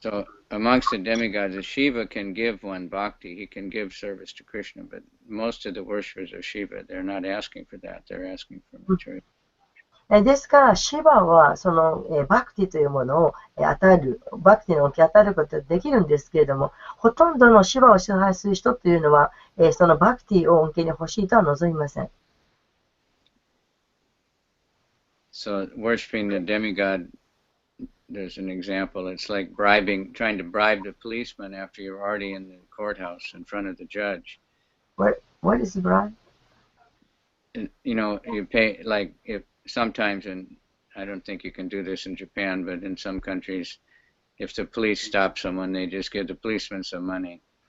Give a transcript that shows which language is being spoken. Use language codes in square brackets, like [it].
[en] So amongst the demigods, Shiva can give one bhakti, he can give service to Krishna, but most of the worshippers of Shiva, they're not asking for that, they're asking for material. [ja] ですから、シバはその、バクティというものを与える、バクティの恩恵を与えることができるんですけれども、ほとんどのシバを支配する人というのは、そのバクティを恩恵に欲しいとは望みません。 [en] So worshipping the demigod, there's an example. It's like trying to bribe the policeman after you're already in the courthouse in front of the judge. What is bribe? You know, you pay, like, if sometimes, and I don't think you can do this in Japan, but in some countries, if the police stop someone, they just give the policeman some money.